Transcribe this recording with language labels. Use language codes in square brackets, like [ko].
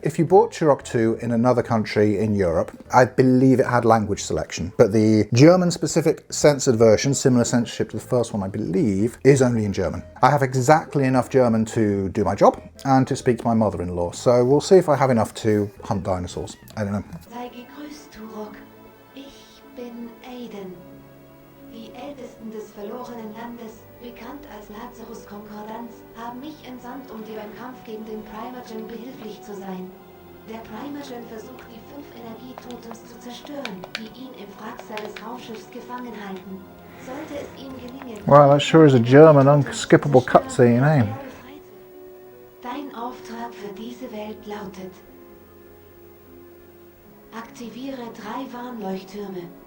[en] If you bought Turok 2 in another country in Europe, I believe it had language selection, but the German specific censored version, similar censorship to the first one I believe, is only in German. I have exactly enough German to do my job and to speak to my mother-in-law, so we'll see if I have enough to hunt dinosaurs. I don't know. [de] Sei gegrüßt, Turok. Ich bin Aiden. Die Ältesten des verlorenen Landes, bekannt als Lazarus-Konkordanz, haben mich entsandt, um dir beim Kampf gegen den Primergen behilflich zu sein. Der Primergen versucht, die 5 Energietotems zu zerstören, die ihn im Wrack seines Raumschiffs gefangen halten. Sollte es ihm gelingen... [en] Well, that sure is a German unskippable cutscene, eh? [de] Dein Auftrag für diese Welt lautet: Aktiviere 3 Warnleuchttürme.